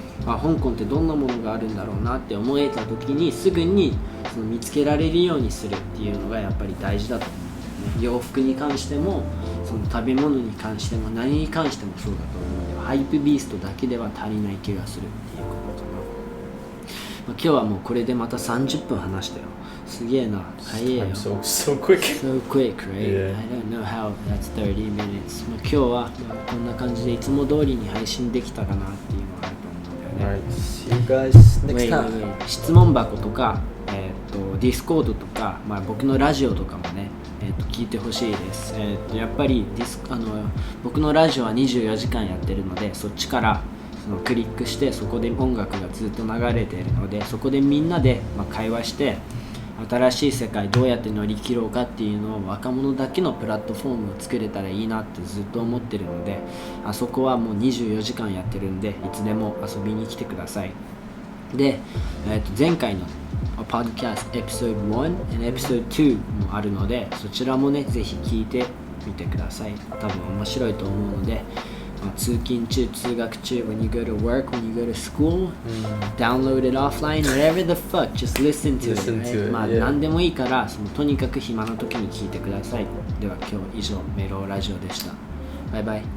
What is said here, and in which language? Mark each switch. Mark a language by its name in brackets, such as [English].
[Japanese] 香港ってどんなものがあるんだろうなって思えた時にすぐにその見つけられるようにするっていうのがやっぱり大事だと思うんだよね。洋服に関してもその食べ物に関しても何に関してもそうだと思うので、ハイプビーストだけでは足りない気がするっていうことかな。今日はもうこれでまた30分話したよ。すげえな。早いよ。 [English] So quick. So quick, right? Yeah. I don't know how that's 30 minutes. [Japanese] 今日はこんな感じでいつも通りに配信できたかなっていうのがあると思うんだよね。 [English] Alright, see you guys next time. [Japanese] 質問箱とか、ディスコードとか、僕のラジオとかもね、聞いてほしいです。やっぱり僕のラジオは24時間やってるので、そっちからそのクリックしてそこで音楽がずっと流れているので、そこでみんなで会話して新しい世界どうやって乗り切ろうかっていうのを若者だけのプラットフォームを作れたらいいなってずっと思ってるので、あそこはもう24時間やってるんでいつでも遊びに来てください。で、前回のポッドキャストエピソード1 エピソード2もあるので、そちらもねぜひ聞いてみてください。多分面白いと思うので、通勤中、通学中、 [English] when you go to work, when you go to school, download it offline, whatever the fuck, just listen to it, right? [Japanese] 何でもいいからとにかく暇な時に聞いてください。では今日以上メロラジオでした。バイバイ。